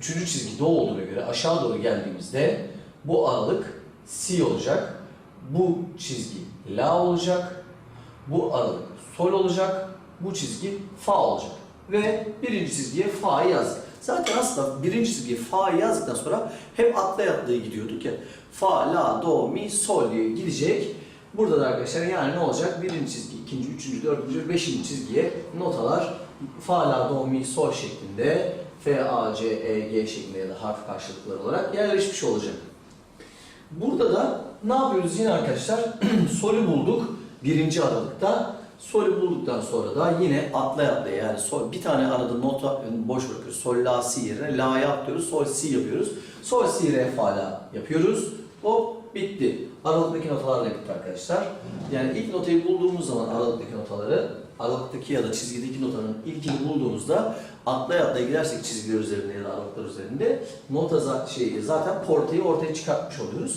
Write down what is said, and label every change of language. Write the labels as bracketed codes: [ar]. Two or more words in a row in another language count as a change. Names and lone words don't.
[tr] çizgi do olduğuna göre aşağı doğru geldiğimizde bu aralık si olacak. Bu çizgi la olacak. Bu aralık sol olacak. Bu çizgi fa olacak. Ve birinci çizgiye fa'yı yazdık. Zaten aslında birinci çizgiye fa'yı yazdıktan sonra hep atlaya atlaya gidiyorduk ya. Fa, la, do, mi, sol diye gidecek. Burada da arkadaşlar yani ne olacak? Birinci çizgi, ikinci, üçüncü, dördüncü, beşinci çizgiye notalar fa, la, do, mi, sol şeklinde F, A, C, E, G şeklinde ya da harf karşılıkları olarak yerleşmiş olacak. Burada da ne yapıyoruz yine arkadaşlar? Sol'ü bulduk 1. aralıkta. Sol'ü bulduktan sonra da yine atlaya yani sol, bir tane arada nota boş bırakıyoruz. Sol, la, si yerine la'ya atlıyoruz. Sol, si yapıyoruz. Sol, si, re, fa, la yapıyoruz. Hop bitti. Aralıktaki notalar da bitti arkadaşlar. Yani ilk notayı bulduğumuz zaman aralıktaki notaları, aralıktaki ya da çizgideki notanın ilkini bulduğumuzda atlaya gidersek çizgiler üzerinde ya da aralıklar üzerinde nota zaten portayı ortaya çıkartmış oluyoruz.